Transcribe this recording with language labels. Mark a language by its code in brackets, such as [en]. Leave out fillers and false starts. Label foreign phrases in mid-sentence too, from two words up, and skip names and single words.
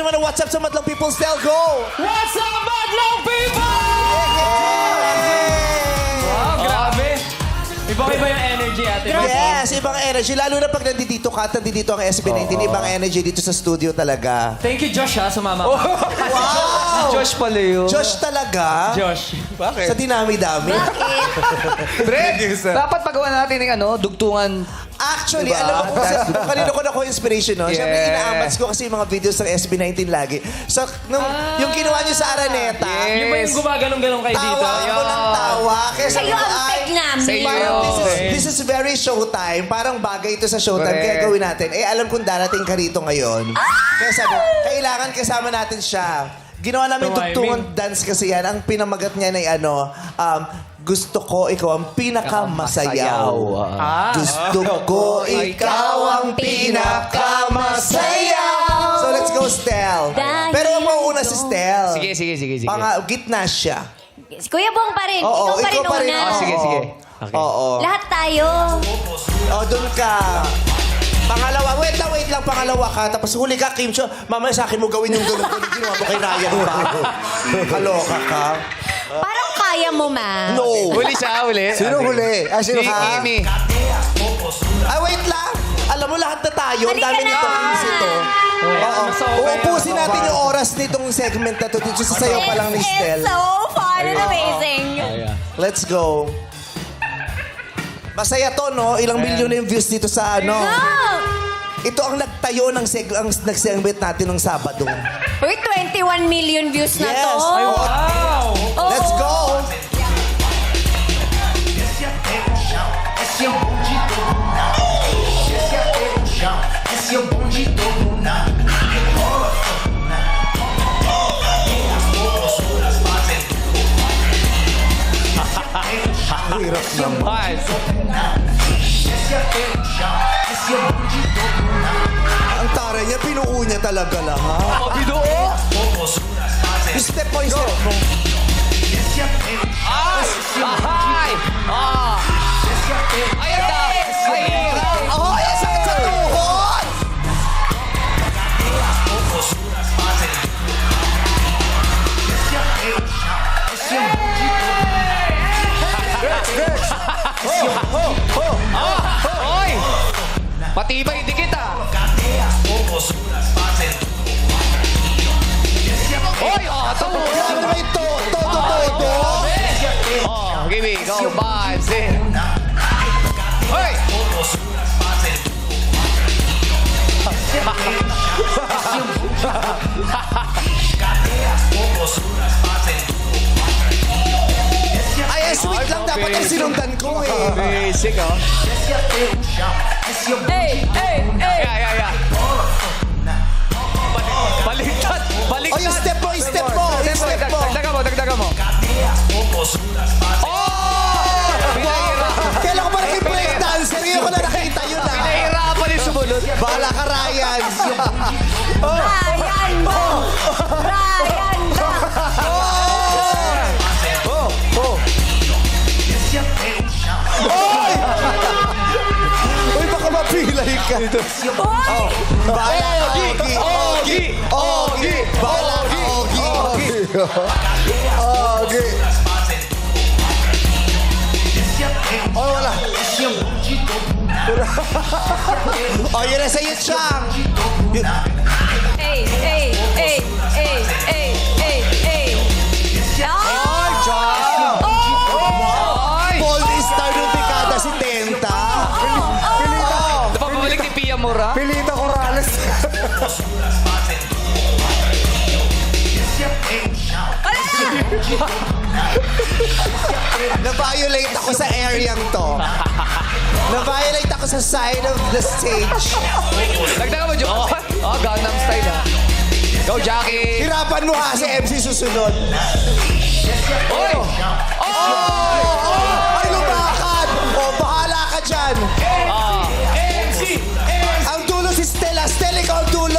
[en] What's up sa Madlang People? Still go! What's up, Madlang People? [tl] Wow, grabe. Iba-iba yung energy, ate. Yes, ibang energy. Lalo na pag nandito ka at nandito ang SB19, ibang energy dito sa studio talaga. [en] Thank you, Josh, [tl] ha, sumama ka. Wow! Josh pala yun. Josh talaga? Josh. Sa dinami-dami? Bre, dapat pagawa natin ng dugtungan. Actually, alam mo, kasi kanina ko na ko inspiration, no? Yeah. Siyempre, inaamats ko kasi yung mga videos ng SB19 lagi. So, yung ginawa niyo sa Araneta, Yung ba yung gumagalong-galong kayo dito? tawa ako ng tawa. Kaya sabi Sa'yo ko, ang ay, peg namin. Sa'yo. parang Okay. [en] this is very showtime. [tl] Parang bagay ito sa showtime. Correct. Kaya gawin natin. Eh, alam kong darating ka rito ngayon. Kaya sabi, kailangan kasama natin siya. Ginawa namin tugtungan dance kasi yan. Ang pinamagat niya ay gusto ko ikaw ang pinakamasayaw. Gusto ko ikaw ang pinakamasayaw. [en] So let's go, Stel. [tl] Dahil Pero mauna si Stel. Sige. Gitna siya. Kuya Bong pa rin. Oo, ikaw pa rin una. Sige. Okay. Oo. Lahat tayo. Oh, doon ka. Pangalawa, wait lang, pangalawa ka. Tapos huli ka, Kim Cho. Mamaya sa akin mo gawin yung gulong-gulong. Ginawa mo kay Ryan pa. Kaloka ka. Parang kaya mo, ma. No. Huli siya, huli. Sino huli? Sino Si ka? Kimi. Wait lang. Alam mo, lahat na tayo. Ang Halika dami na. nito. Ito. Oo. Mas okay. Uupusin natin yung oras nitong segment na to. Dito sa sayo pa lang ni Stel. [en] It's so fun and amazing. Let's go. [tl] Masaya to, no? Ilang milyon na yung views dito sa ano. Go! Ito ang nagtayo ng nag-segment natin ng Sabado. Uy, 21 million views na Yes. to. Ay, Wow! Oo. [en] Let's go! [pt] Esse é o bonde do Luna. Esse é o chão. Esse é o bonde do Luna. Rebola, Luna. E as popozuras fazem tudo. [tl] Hirap naman. [pt] Esse é o chão. Esse é o bonde do Luna. [tl] Ang taray niya, pinuo niya talaga lahat. Binuo. [pt] Popozuras fazem [en] Step by step mo. [pt] Esse é o chão. [tl] Ay! Ay, ang dami. Ay, hirap. Oh, ay, sakit sa tuhod! [pt] As popozuras fazem tudo. Esse é o chão. Esse é o bonde do Luna. [tl] Oy! Patibay, dikit ah. [pt] Cadê as popozuras fazem tudo? Esse é o [tl] Oy, ito. Grabe naman ito! Todo! [en] Oh, give me, go, Bansin. [tl] Hoy! [pt] popozuras fazem tudo. Cadê as popozuras fazem tudo? [tl] Ay, sweet lang. Dapat ang sinundan ko eh. Basic, oh. [pt] Esse é teu chão. Esse é o [en] Yeah. [tl] Baliktad! Oh, yung step mo, yung step mo! Yung step mo! Dagdagan mo. [pt] Cadê as popozuras fazem [tl] Kailan ko ba naging break dancer? Ngayon ko na nakita yun ah. Nahihirapan yung sumunod. Bahala ka, Ryan. Ryan Bong! Ryan Bong! [pt] Esse é teu chão. [tl] Uy, baka mapilay ka. Uy! Bahala ka, Ogie. Ogie. Bahala ka, Ogie. Ogie. [pt] Fazem tudo. Esse é teu [tl] Oh, wala. [pt] Esse é o bonde do Luna. [tl] Oh, yun na sa'yo, Chang. Hey! Ay, Chang! Ay! Gold star ng dekada si Tenta. Napapabalik ni Pia Mora. Pilita Corrales. [pt] Popozuras fazem tudo. Esse é teu chão. [tl] Na-violate ako sa area to. Na-violate ako sa [en] side of the stage. [tl] Dagdagan mo, Jo. Oh, Gangnam Style, ah. Go, Jackie! Hirapan mo ha si MC susunod. Oy! Ay, lumakad! Oh, bahala ka dyan. Ang dulo si Stella. Stella, ikaw ang dulo.